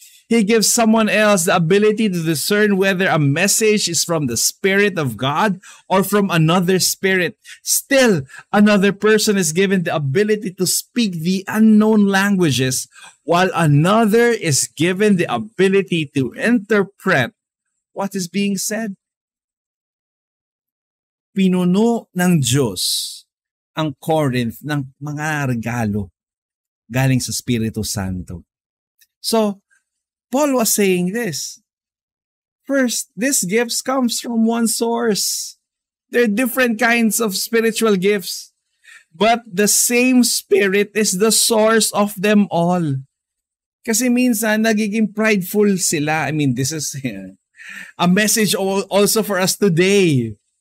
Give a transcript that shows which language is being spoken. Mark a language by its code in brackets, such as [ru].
[en] He gives someone else the ability to discern whether a message is from the Spirit of God or from another spirit. Still, another person is given the ability to speak the unknown languages, while another is given the ability to interpret what is being said. [tl] Pinuno ng Diyos ang Corinth ng mga regalo galing sa Espiritu Santo. [en] So, Paul was saying this. First, these gifts comes from one source. There are different kinds of spiritual gifts, but the same Spirit is the source of them all. [tl] Kasi minsan, nagiging prideful sila. [en] I mean, this is a message also for us today.